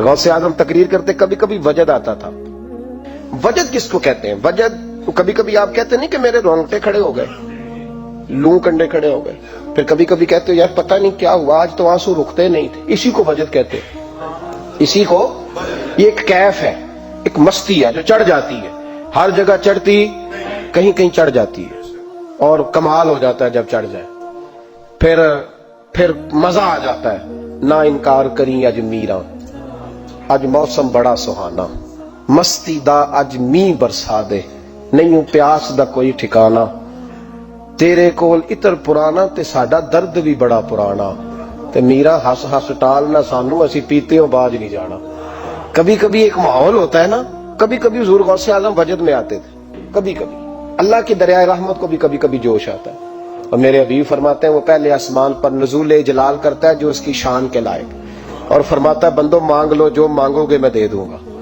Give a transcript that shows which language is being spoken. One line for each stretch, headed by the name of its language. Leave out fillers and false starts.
Urdu: غوث اعظم تقریر کرتے کبھی کبھی وجد آتا تھا. وجد کس کو کہتے ہیں؟ وجد کبھی کبھی آپ کہتے نہیں کہ میرے رونگٹے کھڑے ہو گئے, لوں کنڈے کھڑے ہو گئے, پھر کبھی کبھی کہتے ہو یار پتہ نہیں کیا ہوا آج تو آنسو رکتے نہیں تھے, اسی کو وجد کہتے ہیں. اسی کو, یہ ایک کیف ہے, ایک مستی ہے جو چڑھ جاتی ہے, ہر جگہ چڑھتی کہیں کہیں چڑھ جاتی ہے, اور کمال ہو جاتا ہے جب چڑھ جائے, پھر مزہ آ جاتا ہے.
Punjabi: نہ انکار کریں اج میرا, اج موسم بڑا سہانا, مستی دا اج می برسا دے, نہیں پیاس دا کوئی ٹھکانا, تیرے کول اتر پرانا تے ساڈا درد بھی بڑا پرانا, تے میرا ہس ہس ٹال نہ سانو اسی پیتے ہو باج نہیں جانا.
Urdu: کبھی کبھی ایک ماحول ہوتا ہے نا, کبھی کبھی حضور غوث اعظم وجد میں آتے تھے, کبھی کبھی اللہ کی دریائے رحمت کو بھی کبھی کبھی جوش آتا ہے. اور میرے حبیب فرماتے ہیں وہ پہلے آسمان پر نزول جلال کرتا ہے جو اس کی شان کے لائق, اور فرماتا ہے بندو مانگ لو جو مانگو گے میں دے دوں گا.